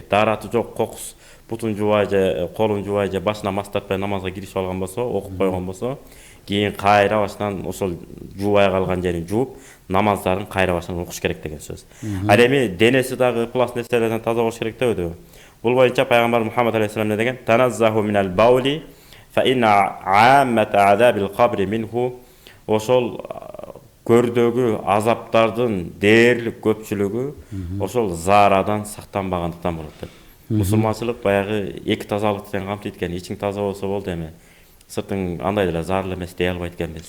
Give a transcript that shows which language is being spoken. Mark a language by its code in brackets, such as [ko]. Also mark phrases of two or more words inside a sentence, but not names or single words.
[ky] Daarаты жок, кокус, бутун жубай же, колун жубай же, башына мас тартпай намазга киришип алган болсо, окуп койгон болсо, кийин кайра башынан ошол жубай калган жерин жууп, намаздарын кайра башынан окуш керек деген сөз. Ал эми денеси дагы ыплас нерселерден таза болуш керек дебедиби? Бул боюнча пайгамбар Мухаммад алейхиссалам не деген? [ar] تنزهوا من البول فإن عامة عذاب القبر منه. [ky] Ошол көрдөгү азаптардын дээрлик көпчүлүгү ошол заарадан сактанбагандыктан болот деп. Мусулманчылык баягы эки тазалыкты тең камтыйт экен. Ичиң таза болсо болду эми. Сыртың андай деле зарлы эмес дей албайт экенбиз.